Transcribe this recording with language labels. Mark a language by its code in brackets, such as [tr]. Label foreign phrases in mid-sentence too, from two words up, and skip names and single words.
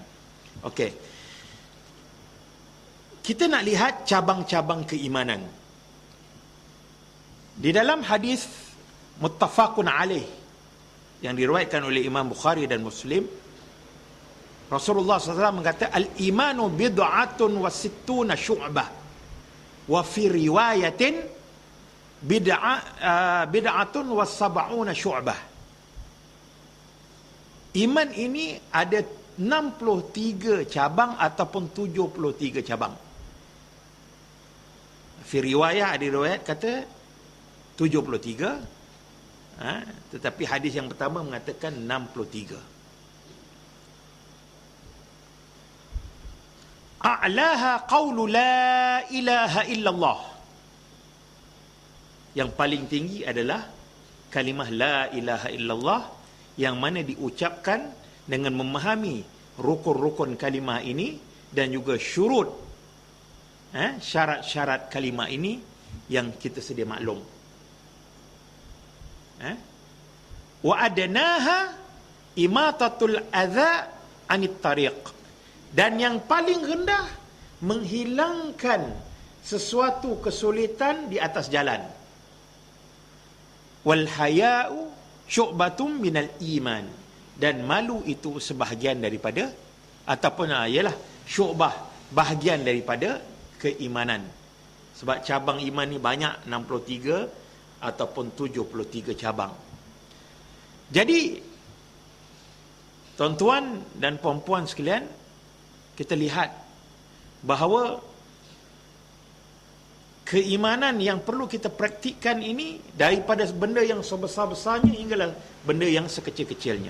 [ms] Okey. Kita nak lihat cabang-cabang keimanan. Di dalam hadis [ar] متفق عليه [ms] yang diriwayatkan oleh Imam Bukhari dan Muslim, Rasulullah SAW mengatakan, [ar] الإيمان بضع وستون شعبة وفي رواية بضع وسبعون شعبة. [ms] Iman ini ada 63 cabang ataupun 73 cabang. [ar] في رواية, [ms] ada riwayat kata 73, tetapi hadis yang pertama mengatakan 63. [ar] أعلاها قول لا إله إلا الله. [ms] Yang paling tinggi adalah kalimah [ar] لا إله إلا الله, [ms] yang mana diucapkan dengan memahami rukun-rukun kalimah ini dan juga syurut, syarat-syarat kalimah ini yang kita sedia maklum. [ar] وأدناها إماطة الأذى عن الطريق. [ms] Dan yang paling rendah, menghilangkan sesuatu kesulitan di atas jalan. [ar] والحياء شعبة من الإيمان. [ms] Dan malu itu sebahagian daripada, ataupun ialah syu'bah, bahagian daripada keimanan. Sebab cabang iman ni banyak, 63 ataupun 73 cabang. Jadi tuan-tuan dan puan-puan sekalian, kita lihat bahawa keimanan yang perlu kita praktikkan ini, daripada benda yang sebesar-besarnya hinggalah benda yang sekecil-kecilnya.